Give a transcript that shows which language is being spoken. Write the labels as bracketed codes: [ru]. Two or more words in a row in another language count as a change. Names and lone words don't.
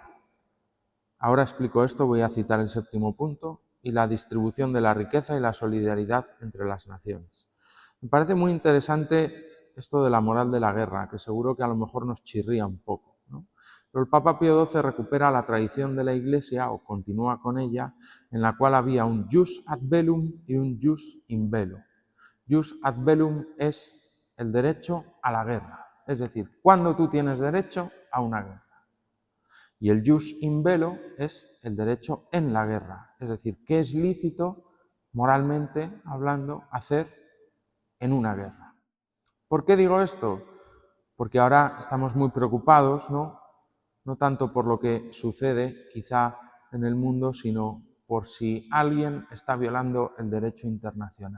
[es] Ahora explico esto, voy a citar el 7º punto, y la distribución de la riqueza y la solidaridad entre las naciones. Me parece muy interesante esto de la moral de la guerra, que seguro que a lo mejor nos chirría un poco, ¿no? Pero el Papa Pío XII recupera la tradición de la Iglesia, o continúa con ella, en la cual había un [la] jus ad bellum [es] y un [la] jus in bello. Jus ad bellum [es] es el derecho a la guerra, es decir, cuando tú tienes derecho a una guerra. Y el [la] jus in bello [es] es el derecho en la guerra, es decir, qué es lícito, moralmente hablando, hacer en una guerra. ¿Por qué digo esto? Porque ahora estamos muy preocupados, ¿no? No tanto por lo que sucede quizá en el mundo, sino por si alguien está violando el derecho internacional.